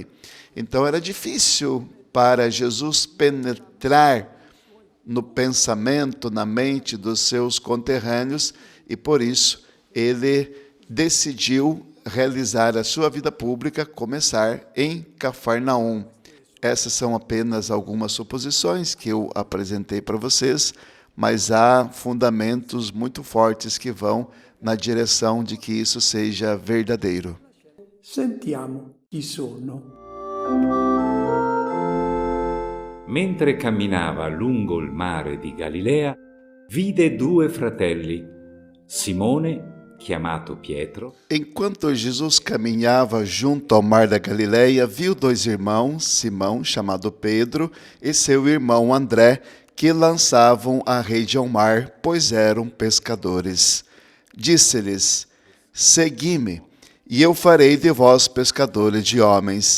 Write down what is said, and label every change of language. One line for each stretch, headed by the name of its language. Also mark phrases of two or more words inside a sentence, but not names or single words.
Portuguese: Então era difícil para Jesus penetrar no pensamento, na mente dos seus conterrâneos, e por isso ele decidiu realizar a sua vida pública, começar em Cafarnaum. Essas são apenas algumas suposições que eu apresentei para vocês, mas há fundamentos muito fortes que vão na direção de que isso seja verdadeiro.
Italian: Sentiamo chi sono. Mentre camminava lungo il mare di Galilea, vide due fratelli, Simone, chiamato Pietro.
Portuguese: Enquanto Jesus caminhava junto ao mar da Galileia, viu dois irmãos, Simão, chamado Pedro, e seu irmão André, que lançavam a rede ao mar, pois eram pescadores. Disse-lhes: Segui-me, e eu farei de vós pescadores de homens.